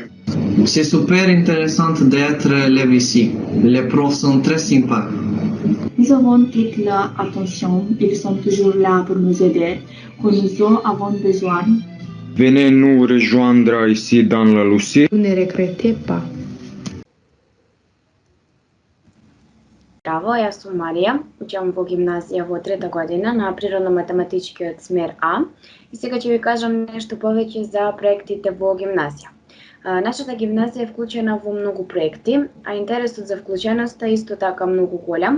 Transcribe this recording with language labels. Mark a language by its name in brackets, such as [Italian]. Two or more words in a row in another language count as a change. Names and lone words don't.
[French] C'est super intéressant d'être élève ici. Les profs sont très sympas. Nous avons toute l'attention. Ils sont toujours là pour nous aider quand nous en avons besoin. Venez nous rejoindre ici dans la Lucie. Ne regrettez pas. [Macedonian] Здраво, јас сум Марија, учам во гимназија во трета година на природно-математичкиот смер А и сега ќе ви кажам нешто повеќе за проектите во гимназија. Нашата гимназија е вклучена во многу проекти, а интересот за вклученоста е исто така многу голем.